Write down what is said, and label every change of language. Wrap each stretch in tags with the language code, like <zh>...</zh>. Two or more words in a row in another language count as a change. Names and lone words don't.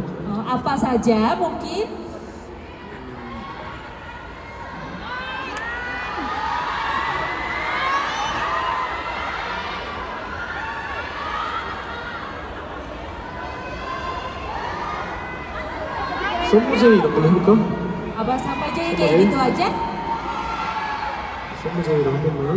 <id>Apa saja mungkin.</id> <ko>선무제이 이런 걸로 해볼까?</ko> <id>Apa sama aja ya kayak gitu aja?</id> <ko>선무제이로 한 번만.</ko>